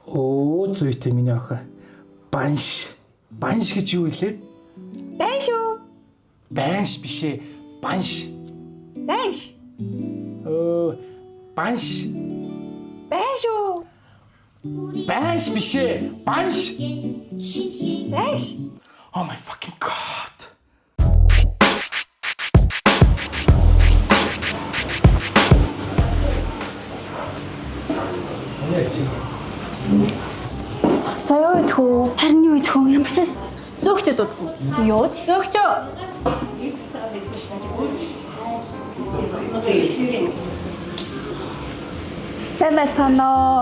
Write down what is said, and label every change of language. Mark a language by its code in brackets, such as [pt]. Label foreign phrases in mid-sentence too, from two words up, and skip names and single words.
[mn] Оо зүйтэй миний охин. Банш. Банш гэж юу вэ? Банш уу? Банш биш ээ. Банш. Банш. Банш. Банш уу? Банш биш ээ. Банш. Банш. [en] Oh my fucking god. [mn] За юу идэх вэ? Харин юу идэх вэ? Ямар ч зөөгчөд удах уу? Тэг юу? Зөөгчөө. Сайн байна.